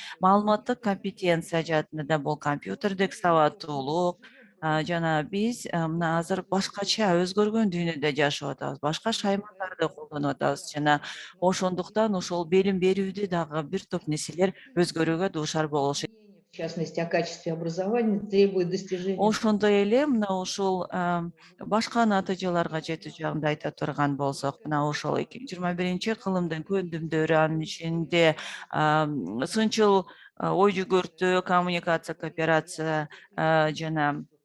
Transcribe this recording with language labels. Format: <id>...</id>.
<ky>Маалыматтык компетенция жаатында бул компьютердик сабаттуулук, жана биз мына азыр башкача өзгөргөн дүйнөдө жашап атабыз. Башка шаймандарды колдонуп атабыз жана ошондуктан ошол билим берүүдө дагы бир топ нерселер өзгөрүүгө дуушар болушу.</ky> <ru>В частности, о качестве образования требует достижения.</ru> <ky>Ошондой эле мына ушул башка натыйжаларга жетүү жагында айта турган болсок, мына ошол 21 кылымдын көндүмдөрү, анын ичинде сынчыл ой жүгүртүү, коммуникация, кооперация жана</ky>